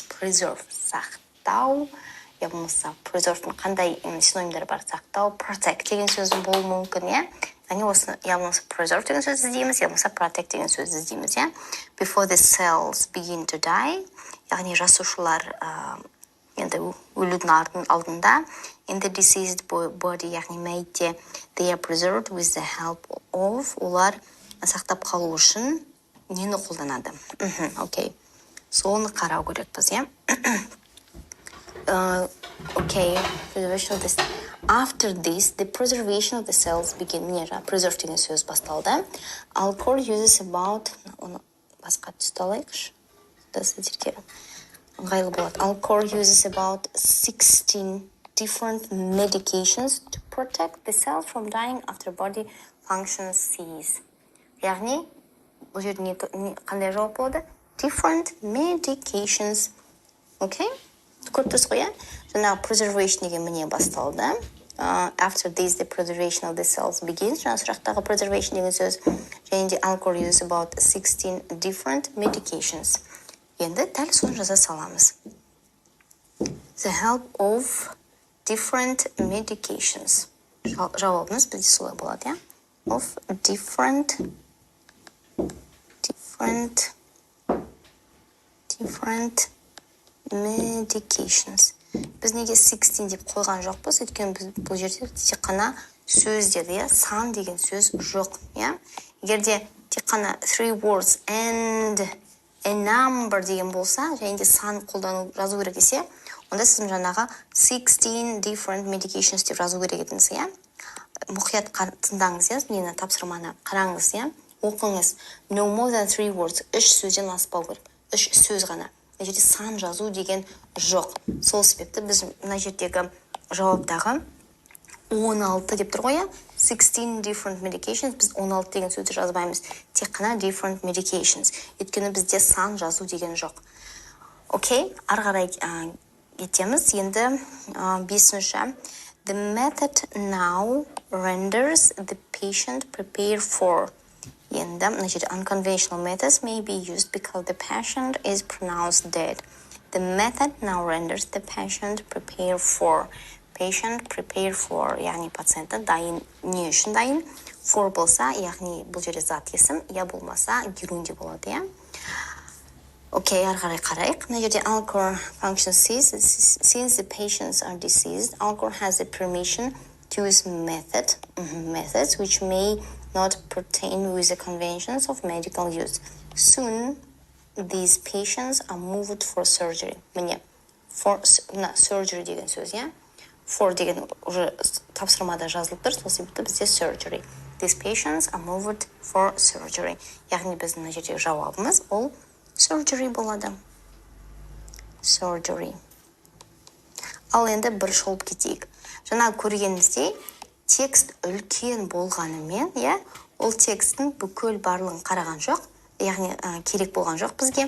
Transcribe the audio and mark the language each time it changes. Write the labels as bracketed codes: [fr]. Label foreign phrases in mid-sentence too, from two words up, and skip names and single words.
[kk] Preserve, сақтау, болмаса preserve қандай синонимдары бар? Сақтау, protect деген сөз болу мүмкін, я? Яғни осы, болмаса preserve деген сөз іздейміз, болмаса protect деген сөз іздейміз, я? [en] Before the cells begin to die, [kk] яғни жасушалар енді өлудің алдында, [en] in the deceased body, [kk] яғни мәйітте, [en] they are preserved with the help of, [kk] олар сақтап қалу үшін нені қолданады? Окей. Соны қарау керекпіз, я? [en] Okay. Preservation of this. After this, the preservation of the cells begin. [kk] Preserve деген сөз басталды. [en] Alcor uses about... [kk] Оны басқа түсті алайықшы. Сіздерге ыңғайлы болады. [en] Alcor uses about 16 different medications to protect the cells from dying after body function cease. [kk] яғни бұл жерде қандай жауап болады? [en] Different medications. [kk] Okay? Көріп тұрсыз ғой, жаңағы preservation деген міне басталды. [en] After this, the preservation of the cells begins. [kk] Жаңа сұрақтағы preservation деген сөз. және де [en] Alcor uses about 16 different medications. [kk] Енді дәл соны жаза саламыз. [en] The help of different medications. [kk] Жауабымыз бізде солай болады, [en] Of different medications. [kk] Біз неге 16 деп қойған жоқпыз, өйткені біз бұл жерде тек қана сөз деді, сан деген сөз жоқ, Егерде тек қана [en] 3 words and a number [kk] деген болса, және де сан қолдану жазу керек десе, онда сіз жаңағы [en] 16 different medications [kk] деп жазу керек едіңіз, Мұқият тыңдаңыз, мені тапсырманы қараңыз, Оқыңыз. [en] No more than 3 words. [kk] 3 сөзден аспау керек. 3 сөз ғана. Мына жерде сан жазу деген жоқ. Сол себепті біз мына жердегі жауаптағы 16 деп тұр ғой, [en] 16 different medications. [kk] Біз 16 деген сөзді жазбаймыз. Тек қана [en] different medications. [kk] Өйткені бізде сан жазу деген жоқ. Окей, ары қарай кетеміз. Енді 5-ші. [en] The method now renders the patient prepared for. [kk] Енді мына жерде [en] unconventional methods may be used because the patient is pronounced dead. The method now renders the patient prepared for. Patient prepared for, [kk] яғни пациенті дайын, не үшін дайын? For болса, яғни бұл жерде зат есім, я болмаса герунди болады, Окей, ары қарай қарайық. Мына жерде [en] Alcor function says, since the patients are deceased, Alcor has the permission to use methods which may not pertain with the conventions of medical use. Soon, these patients are moved for surgery. [kk] Міне, [en] for surgery [kk] деген сөз, For деген уже тапсырмада жазылып тұр, сол себепті бізде surgery. [en] These patients are moved for surgery. [kk] Яғни біздің мына жердегі жауабымыз ол surgery болады. [en] Surgery. [kk] Ал енді бір шолып кетейік. Жаңа көргеніміздей, текст үлкен болғанымен, ол текстің бүкіл барлығын қараған жоқ, яғни керек болған жоқ бізге.